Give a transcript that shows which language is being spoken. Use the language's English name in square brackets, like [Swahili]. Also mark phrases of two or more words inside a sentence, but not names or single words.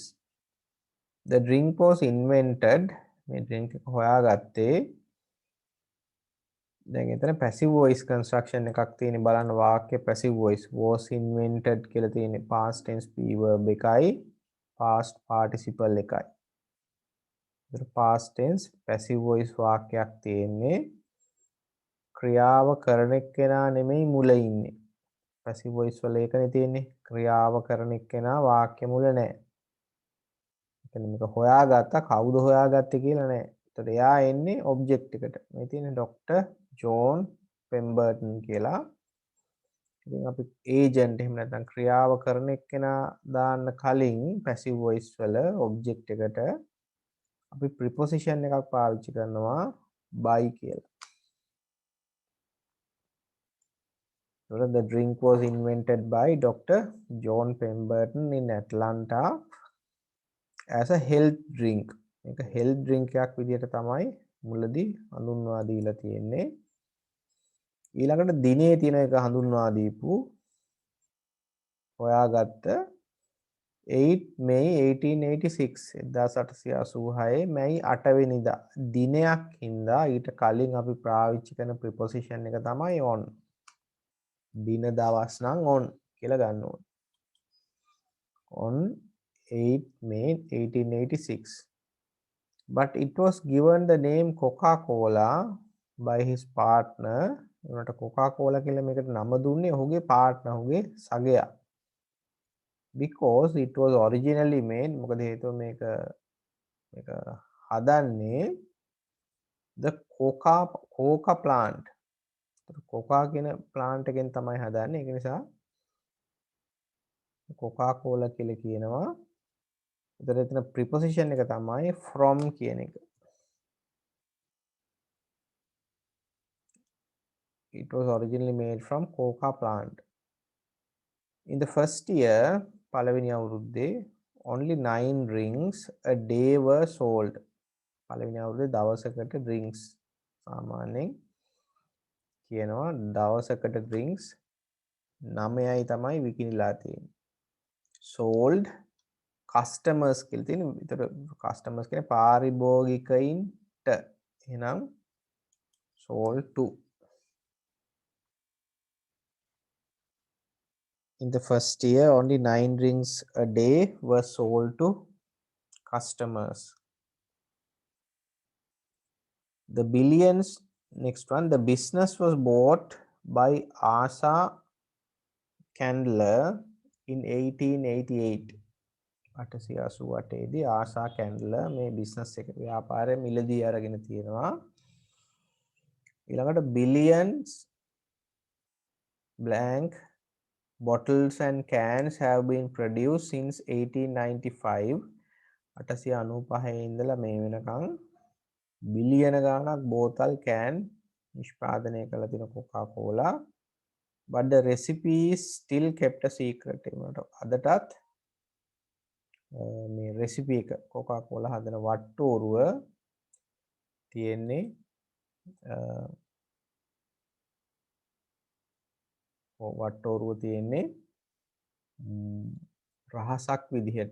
[English] The drink was invented. [Sinhala] මේ drink එක හොයාගත්තේ. දැන් එතන [English] passive voice construction [Sinhala] එකක් තියෙන බලන්න වාක්‍ය [English] passive voice was invented [Sinhala] කියලා තියෙන්නේ [English] past tense p verb [Sinhala] එකයි [English] past participle [Sinhala] එකයි. ඒතර [English] past tense passive voice [Sinhala] වාක්‍යයක් තියෙන්නේ ක්‍රියාව කරන එක්කෙනා නෙමෙයි මුල ඉන්නේ. [English] passive voice [Sinhala] වල ඒකනේ තියෙන්නේ ක්‍රියාව කරන එක්කෙනා වාක්‍ය මුල නැහැ. මේක හොයාගත්තා කවුද හොයාගත්තේ කියලා නෑ. එතකොට එයා එන්නේ ඔබ්ජෙක්ට් එකට. මේ තියෙන්නේ ડોક્ટર ජෝන් පෙම්බර්ටන් කියලා. ඉතින් අපි ඒජන්ට් එහෙම නැත්නම් ක්‍රියාව කරන එක්කෙනා දාන්න කලින් පැසිව් වොයිස් වල ඔබ්ජෙක්ට් එකට අපි ප්‍රිපොසිෂන් එකක් පාවිච්චි කරනවා by කියලා. [English] එතකොට the drink was invented by Dr. John Pemberton in Atlanta as a health drink. [Sinhala] මේක [English] health drink [Sinhala] එකක් විදිහට තමයි මුලදී හඳුන්වා දීලා තියෙන්නේ. ඊළඟට දිනේ තියෙන එක හඳුන්වා දීපු හොයාගත්ත 8 May 1886 1886 මැයි 8 වෙනිදා දිනයක් හින්දා ඊට කලින් අපි පාවිච්චි කරන ප්‍රිපොසිෂන් එක තමයි on. දින දවස් නම් on කියලා ගන්න ඕනේ. [English] on 8 May 1886. But it was given the name Coca-Cola by his partner. [Sinhala] උනට Coca-Cola කියලා මේකට නම දුන්නේ ඔහුගේ partner ඔහුගේ සගයා. [English] Because it was originally made [Sinhala] මොකද හේතුව මේක හදන්නේ [English] the coca plant. [Sinhala] coca කියන plant එකෙන් තමයි හදන්නේ. ඒක නිසා Coca-Cola කියලා කියනවා. එතන preposition එක තමයි from කියන එක. [English] It was originally made from coca plant. In the first year, [Sinhala] පළවෙනි අවුරුද්දේ [English] only 9 drinks a day were sold. [Sinhala] පළවෙනි අවුරුද්දේ දවසකට drinks සාමාන්‍යයෙන් කියනවා දවසකට drinks 9යි තමයි විකිණිලා තියෙන්නේ. [English] sold customers [Sinhala] කියලා තියෙන්නේ. විතර customers කියන්නේ පාරිභෝගිකයින්ට. [English] එහෙනම් sold to. In the first year, only 9 drinks a day were sold to customers. The billions, next one, the business was bought by Asa Candler in 1888. [Sinhala] 1888 දී ආසා කැන්ඩලර් මේ බිස්නස් එක ව්‍යාපාරය මිලදී අරගෙන තියෙනවා. [English] ඊළඟට billions blank bottles and cans have been produced since 1895. [Sinhala] 895 ඉඳලා මේ වෙනකන් බිලියන ගාණක් බෝතල් කෑන් නිෂ්පාදනය කළ තියෙන කොකා කෝලා, [English] but the recipe is still kept a secret. [Sinhala] ඒකට අදටත් මේ රෙසිපි එක කොකා කෝලා හදන වට්ටෝරුව තියෙන්නේ වට්ටෝරුව තියෙන්නේ රහසක් විදිහට.